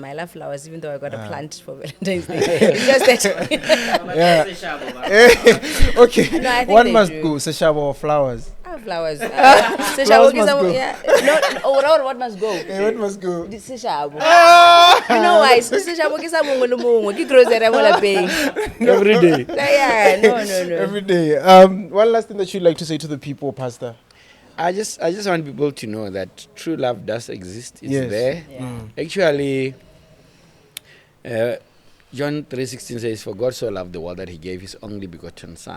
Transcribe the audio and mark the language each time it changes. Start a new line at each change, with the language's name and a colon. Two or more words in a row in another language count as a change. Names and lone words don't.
English: I love flowers, even though I got a plant for Valentine's Day. It's just that. Okay. No, I think One they must do. go. Seshabo or flowers? Flowers. Flowers must go. What must go? What must go? Seshabo. You know why?
Tswana: Seshabo ke sa mongwe le mongwe ke grocery mo lapeng.
English: Every day. Yeah, no. Every day. One last thing that you'd like to say to the people, Pastor? I just want people to know that true love does exist. It's Yes. there. Yeah. Actually, John 3:16 says, "For God so loved the world that He gave His only begotten Son."